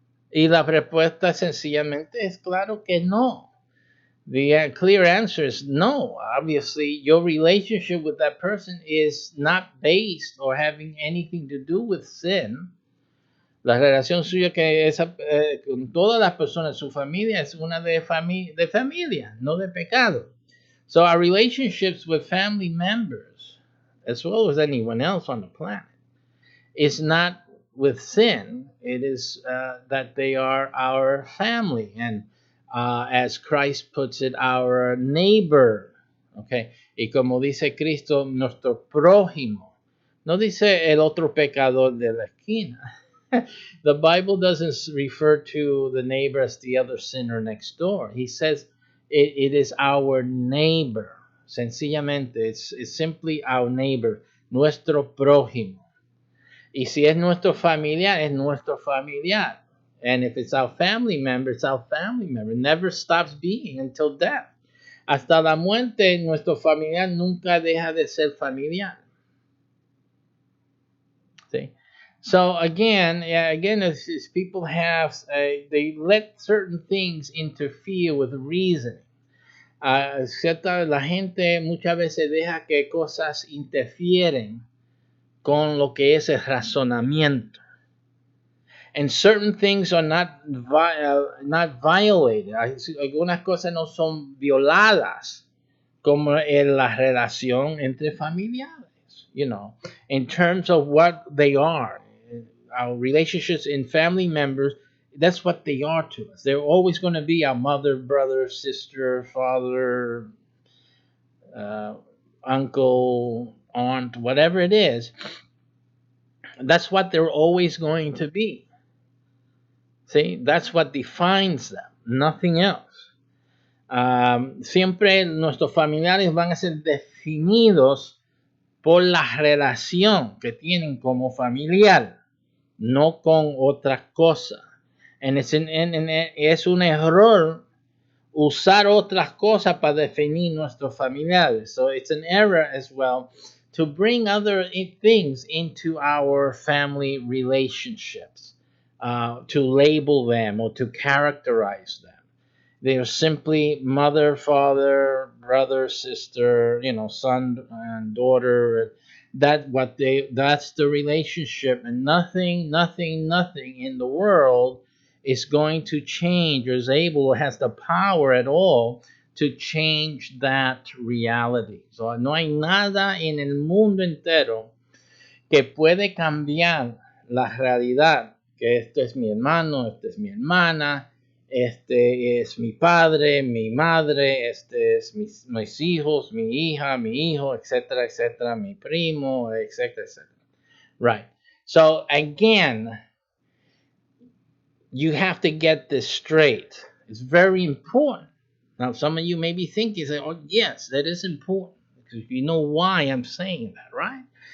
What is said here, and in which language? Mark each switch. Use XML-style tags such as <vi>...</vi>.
<es>Y la respuesta sencillamente es claro que no.</es> <en>The clear answer is no. Obviously, your relationship with that person is not based or having anything to do with sin.</en> <es>La relación suya con todas las personas, su familia, es una de familia, no de pecado.</es> <en>So our relationships with family members, as well as anyone else on the planet, is not with sin, it is that they are our family, and as Christ puts it, our neighbor.</en> <es>Okay, y como dice Cristo, nuestro prójimo. No dice el otro pecador de la esquina.</es> <en>The Bible doesn't refer to the neighbor as the other sinner next door. He says it is our neighbor.</en> <es>Sencillamente,</es> <en>it's simply our neighbor,</en> <es>nuestro prójimo. Y si es nuestro familiar, es nuestro familiar.</es> <en>And if it's our family member, it's our family member. It never stops being until death.</en> <es>Hasta la muerte, nuestro familiar nunca deja de ser familiar.</es> <en>See? So again, as people have, they let certain things interfere with reasoning.</en> <es>La gente muchas veces deja que cosas interfieren con lo que es el razonamiento.</es> <en>And certain things are not violated.</en> <es>Algunas cosas no son violadas, como en la relación entre familiares,</es> <en>in terms of what they are. Our relationships in family members, that's what they are to us. They're always going to be our mother, brother, sister, father, uncle, aunt, whatever it is. That's what they're always going to be. See, that's what defines them, nothing else. Siempre nuestros familiares van a ser definidos por la relación que tienen como familiar, no con otra cosa. Es un error usar otras cosas para definir nuestros familiares. So it's an error as well to bring other things into our family relationships, to label them or to characterize them. They are simply mother, father, brother, sister, son and daughter. That's the relationship, and nothing in the world is going to change or is able or has the power at all to change that reality.</en> <es>So no hay nada en el mundo entero que puede cambiar la realidad, que esto es mi hermano, esta es mi hermana, este es mi padre, mi madre, este es mis hijos, mi hija, mi hijo, etcétera, etcétera, mi primo, etcétera, etcétera.</es> <en>Right. So again, you have to get this straight. It's very important. Now, some of you may be thinking, oh, yes, that is important. Because you know why I'm saying that, right?</en>